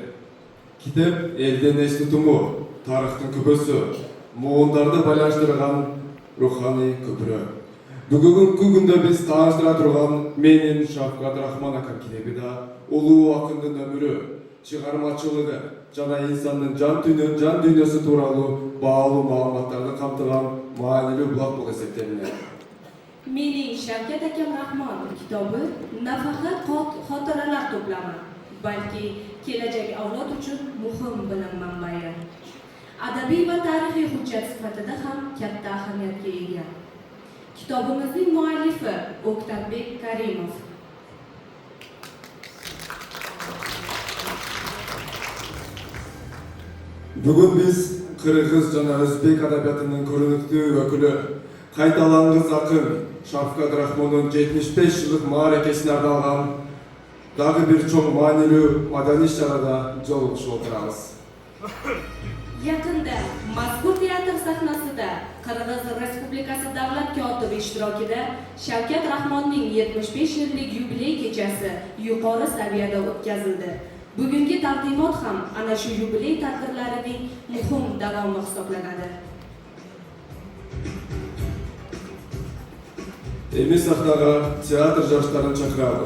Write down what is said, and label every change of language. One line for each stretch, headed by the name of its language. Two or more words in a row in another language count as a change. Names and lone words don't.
Kyrgyz: Китеп элдин эс тутуму, тарыхтын күпөсү, муундарды байланыштырган руханий көпүрө. Бүгүнкү күндө биз тааныштыра турган менин Шавкат Рахман акам китеби да улуу акындын өмүрү, чыгармачылыгы жана инсандын жан дүйнөсү тууралуу баалуу маалыматтарды камтыган маанилүү булак болуп эсептелинет.
Uzbek: Mening Shavkat akam Rahmon kitobi nafaqat xotiralar to'plami, balki kelajak avlod uchun muhim bilim manbai. Adabiy va tarixiy hujjat sifatida ham katta ahamiyatga ega. Kitobimizning muallifi O'ktabek Karimov.
Kyrgyz: Бүгүн биз кыргыз жана өзбек адабиятынын көрүнүктүү өкүлү, кайталангыс акын Шавкат Рахмондун 75 жылдык мааракесине арналган дагы бир чоң маанилүү маданий иш-чарада жолугушуп отурабыз.
Uzbek: Yaqinda mazkur teatr sahnasida Qirg'iz Respublikasi davlat kotibi ishtirokida Shavkat Rahmonning 75 yillik yubiley kechasi yuqori saviyada o'tkazildi. Bugungi taqdimot ham ana shu yubiley tadbirlarining muhim davomi hisoblanadi.
Kyrgyz: Эми сахнага театр жаштарын чакырабыз.